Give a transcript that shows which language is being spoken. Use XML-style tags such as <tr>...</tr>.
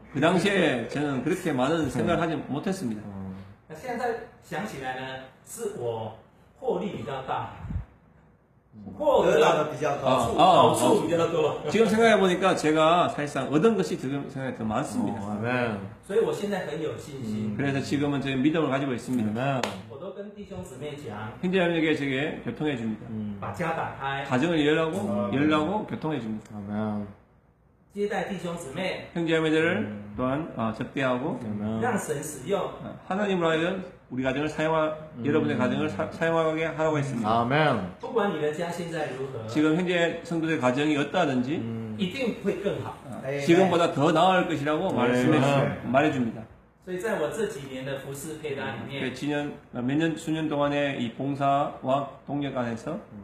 <ko>그 당시에 저는 그렇게 많은 생각을 하지 못했습니다.</ko> <zh>那现在想起来呢，是我获利比较大，获得到的得比较高。好处比较多，</zh> <ko>지금 생각해 보니까 제가 사실상 얻은 것이 지금 생각이 더 많습니다. 아멘.</ko> <zh>所以我现在很有信心。</zh> <ko>그래서 지금은 저희 믿음을 가지고 있습니다. 아멘.</ko> <zh>我都跟弟兄姊妹讲，</zh> <ko>형제자매에게 제게 교통해 줍니다.</ko> <zh>把家打开，</zh> <ko>가정을 열라고 교통해 줍니다. 아멘.</ko> <zh>接待弟兄姊妹，</zh> <ko>형제자매들을 또한 접대하고 아멘.</ko> <zh>让神使用。</zh> <ko>하나님으로 하여금 우리 가정을 여러분의 가정을 사용하게 하라고 했습니다. 아멘.</ko> <zh>不管你的家现在如何，</zh> <ko>지금 현재 성도들 가정이 어떠하든지</ko> <zh>一定会更好。</zh> <ko>지금보다 더 나을 것이라고 말해줍니다.</ko> <zh>所以在我这几年的服饰配搭里面，</zh> <ko>수년 동안의 이 봉사와 동력 안에서</ko>